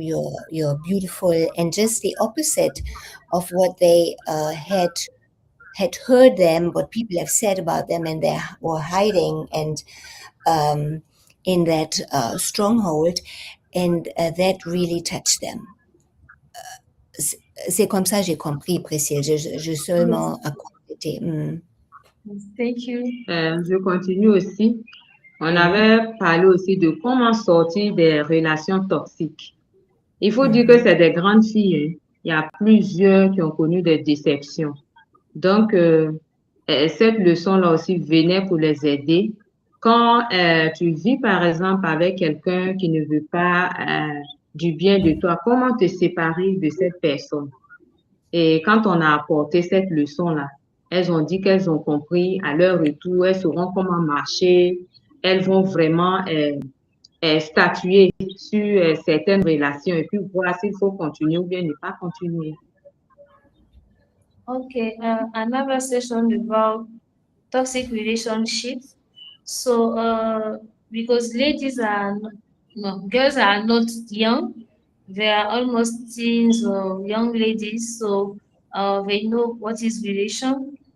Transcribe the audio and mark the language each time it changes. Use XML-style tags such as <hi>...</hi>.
<en>You're beautiful," and just the opposite of what they had heard them, what people have said about them, and they were hiding and in that stronghold, and that really touched them.</en> <fr>C'est comme ça j'ai compris, Priscille. Je seulement à compléter.</fr> <en>thank you.</en> <fr>Je continue aussi. On avait parlé aussi de comment sortir des relations toxiques. Il faut dire que c'est des grandes filles, hein. Il y a plusieurs qui ont connu des déceptions. Donc, cette leçon-là aussi venait pour les aider. Quand tu vis, par exemple, avec quelqu'un qui ne veut pas du bien de toi, comment te séparer de cette personne? Et quand on a apporté cette leçon-là, elles ont dit qu'elles ont compris à leur retour, elles sauront comment marcher, elles vont vraiment statuer sur certaines relations et puis voir s'il faut continuer ou bien ne pas continuer.</fr> <en>Okay, another session about toxic relationships. So, because ladies are no, girls are not young, they are almost teens or young ladies, so they know what is relation.</en>